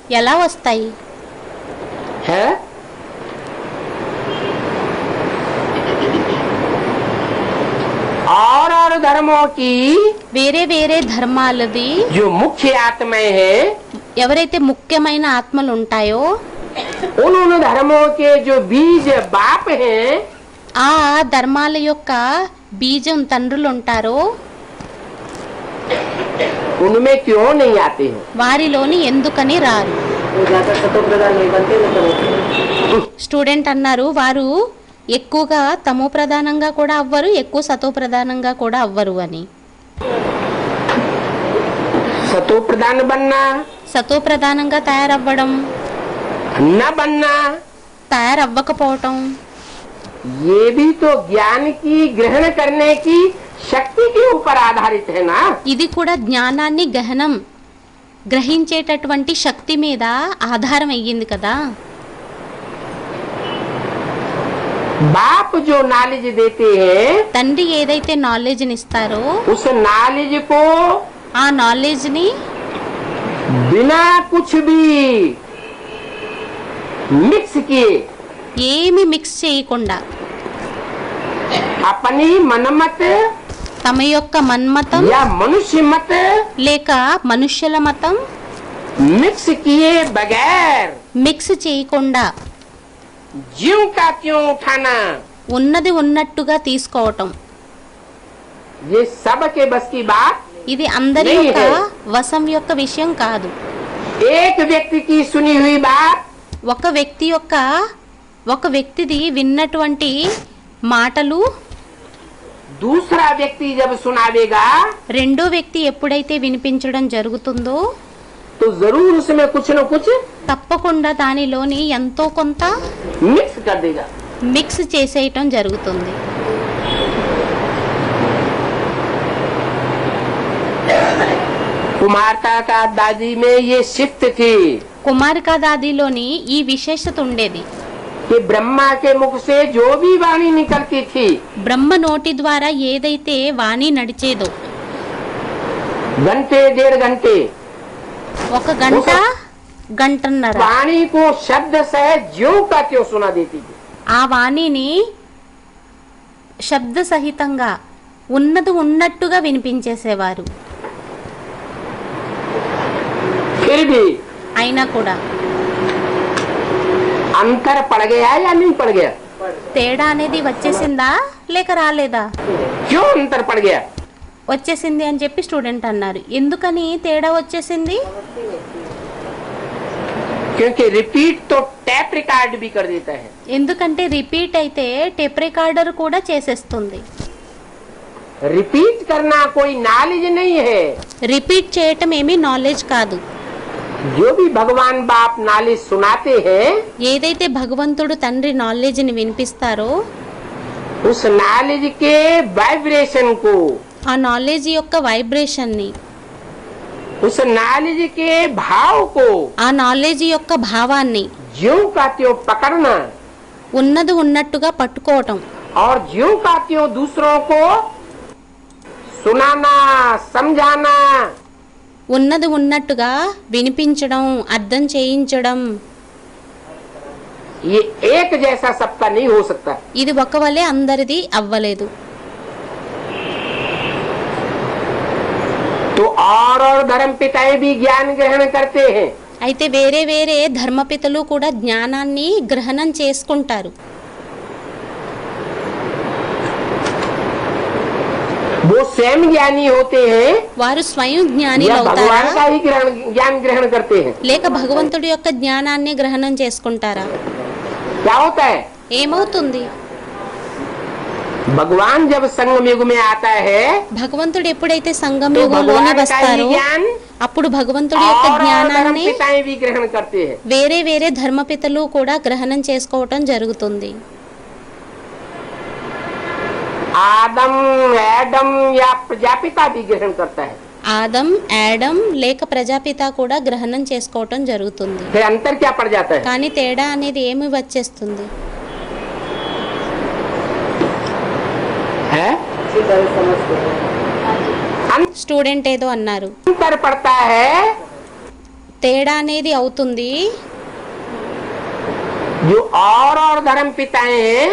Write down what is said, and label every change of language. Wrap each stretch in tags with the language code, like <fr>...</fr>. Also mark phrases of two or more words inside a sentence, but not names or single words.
<te>ఎలా వస్తాయి?</te> <hi>है? और धर्मों की</hi> <te>వేరే వేరే ధర్మాలది</te> <hi>जो मुख्य आत्माएं हैं,</hi> <te>ఎవరైతే ముఖ్యమైన ఆత్మలు ఉంటాయో</te> <hi>उन धर्मों के जो बीज बाप हैं,</hi> <te>ఆ ధర్మాల యొక్క బీజం తండ్రులు ఉంటారో</te> <hi>उनमें क्यों नहीं आते हैं?</hi> <te>వారిలోని ఎందుకని రారు? స్టూడెంట్ అన్నారు వారు ఎక్కువగా తమో ప్రధానంగా కూడా అవ్వరు, ఎక్కువ సతో ప్రధానంగా కూడా అవ్వరు అని.</te> <hi>सतो प्रधान बनना</hi> <te>సతో ప్రధానంగా తయారవ్వడం,</te> <hi>न बनना,</hi> <te>తయారవ్వకపోవటం</te> <hi>ये भी तो ज्ञान की ग्रहण करने की शक्ति के ऊपर आधारित है ना।</hi> <te>ఇది కూడా జ్ఞానాన్ని గ్రహించేటటువంటి శక్తి మీద ఆధారం అయ్యింది కదా.</te> <hi>बाप जो नॉलेज देते हैं,</hi> <te>తండ్రి ఏదైతే నాలెడ్జ్ని ఇస్తారో</te> <hi>उस नॉलेज को</hi> <te>ఆ నాలెడ్జ్ని</te> <hi>बिना कुछ भी मिक्स किए</hi> <te>ఏమి మిక్స్ చేయకుండా</te> <hi>अपनी मनमत</hi> <te>తమ యొక్క మన్మతం</te> <hi>या मनुष्य मत</hi> <te>లేక మనుష్యుల మతం</te> <hi>मिक्स किए बगैर</hi> <te>మిక్స్ చేయకుండా</te> <hi>ज्यों का त्यों उठाना,</hi> <te>ఉన్నది ఉన్నట్టుగా తీసుకోవటం,</te> <hi>ये सब के बस की बात।</hi> <te>ఇది అందరి</te> <hi>नहीं</hi> <te>యొక్క</te> <hi>है।</hi> <te>వశం యొక్క విషయం కాదు.</te> <hi>एक व्यक्ति की सुनी हुई बात</hi> <te>ఒక వ్యక్తిది విన్నటువంటి మాటలు</te> <hi>दूसरा व्यक्ति जब सुनावेगा</hi> <te>రెండో వ్యక్తి ఎప్పుడైతే వినిపించడం జరుగుతుందో</te> <hi>तो जरूर उसमें कुछ न कुछ</hi> <te>తప్పకుండా దానిలోని ఎంతో కొంత</te> <hi>मिक्स कर देगा।</hi> <te>మిక్స్ చేసేయటం జరుగుతుంది.</te> <hi>कुमारता का दादी में ये शिफ्ट थी</hi> <te>కుమారికా దాదిలోని ఈ విశేషత ఉండేది.</te> <hi>कि ब्रह्मा के मुख से जो भी वाणी निकलती थी,</hi> <te>బ్రహ్మ నోటి ద్వారా ఏదైతే వాణి నడిచేదో</te> <hi>घंटे डेढ़ घंटे</hi> <te>ఒక గంట గంటన్నర</te> <hi>वाणी को शब्द से ज्यों का त्यों सुना देती थी।</hi> <te>ఆ వాణిని శబ్ద సహితంగా ఉన్నది ఉన్నట్టుగా వినిపించేసేవారు.</te> <hi>फिर भी</hi> <te>అయినా కూడా</te> <hi>अंतर पड़ गया या नहीं पड़ गया?</hi> <te>తేడా అనేది వచ్చేసిందా లేక రాలేదా?</te> <hi>क्यों अंतर पड़ गया?</hi> <te>వచ్చేసింది అని చెప్పి స్టూడెంట్ అన్నారు. ఎందుకని తేడా వచ్చేసింది?</te> <hi>क्योंकि रिपीट तो</hi> <en>tape record</en> <hi>भी कर देता है।</hi> <te>ఎందుకంటే రిపీట్ అయితే</te> <en>tape recorder</en> <te>కూడా చేసేస్తుంది.</te> <hi>रिपीट करना कोई नॉलेज नहीं है।</hi> <te>రిపీట్ చేయటం ఏమీ నాలెడ్జ్ కాదు.</te> <hi>जो भी भगवान बाप नॉलेज सुनाते हैं,</hi> <te>ఏదైతే భగవంతుడు తండ్రి నాలెడ్జ్ని వినిపిస్తారో</te> <hi>उस नॉलेज के वाइब्रेशन को,</hi> <te>ఆ నాలెడ్జ్ యొక్క వైబ్రేషన్ని,</te> <hi>उस नॉलेज के भाव को</hi> <te>ఆ నాలెడ్జ్ యొక్క భావాన్ని</te> <hi>ज्यों का त्यों पकड़ना</hi> <te>ఉన్నది ఉన్నట్టుగా పట్టుకోవటం</te> <hi>और ज्यों का त्यों दूसरों को सुनाना, समझाना,</hi> <te>ఉన్నది ఉన్నట్టుగా వినిపించడం, అర్థం చేయించడం,</te> <hi>ये एक जैसा सबका नहीं हो सकता।</hi> <te>ఇది ఒక వలే అందరిది అవ్వలేదు.</te> <hi>तो और धर्म पिताएं भी ज्ञान ग्रहण करते हैं।</hi> <te>అయితే వేరే వేరే ధర్మపితలు కూడా జ్ఞానాన్ని గ్రహణం చేసుకుంటారు.</te> <hi>वो स्वयं ज्ञानी होते हैं</hi> <te>వారు స్వయం జ్ఞానిలు</te> <hi>या</hi> <te>అవుతారా,</te> <hi>भगवान का ही ज्ञान ग्रहण करते हैं।</hi> <te>లేక భగవంతుడి యొక్క జ్ఞానాన్ని గ్రహణం చేసుకుంటారా?</te> <hi>क्या होता है?</hi> <te>ఏమవుతుంది?</te> <hi>भगवान जब संगम युग में आता है</hi> <te>భగవంతుడు ఎప్పుడైతే సంగమ</te> <hi>तो</hi> <te>యుగంలోనే</te> <hi>भगवान का</hi> <te>వస్తారో</te> <hi>ही ज्ञान</hi> <te>అప్పుడు భగవంతుడి యొక్క</te> <hi>और धर्म</hi> <te>జ్ఞానాన్ని</te> <hi>पिताएं भी ग्रहण करते हैं।</hi> <te>వేరే వేరే ధర్మపితలు కూడా గ్రహణం చేసుకోవటం జరుగుతుంది.</te> <hi>आदम एडम या प्रजापिता भी ग्रहण करता है।</hi> <te>ఆదం, యాడమ్ లేక ప్రజాపిత కూడా గ్రహణం చేసుకోవటం జరుగుతుంది.</te> <hi>फिर अंतर क्या पड़ जाता है?</hi> <te>కానీ తేడా అనేది ఏమి వచ్చేస్తుంది?</te> <hi>है?</hi> <te>స్టూడెంట్ ఏదో అన్నారు,</te> <hi>अंतर पड़ता है</hi> <te>తేడా అనేది అవుతుంది.</te> <hi>जो और धर्म पिताएं हैं</hi>